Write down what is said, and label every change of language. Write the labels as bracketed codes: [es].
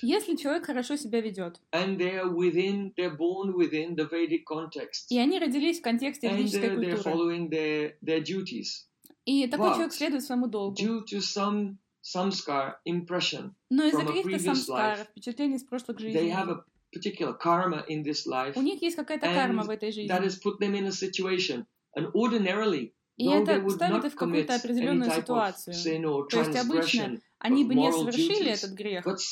[ru] Если человек хорошо себя ведет. [en] And they're born within the Vedic context. [ru] И они родились в контексте ведической культуры. [en] And they're following their duties. [ru] И такой человек следует своему долгу. [en] Due to some samskar impression. [ru] Но из-за каких-то самскар, впечатлений из прошлых жизней. [en] They have a particular karma in this life. [ru] У них есть какая-то карма в этой жизни. [en] That has put them in a situation. And ordinarily, [ru] и это ставит их в какую-то определенную ситуацию. То есть обычно они бы не совершили этот грех.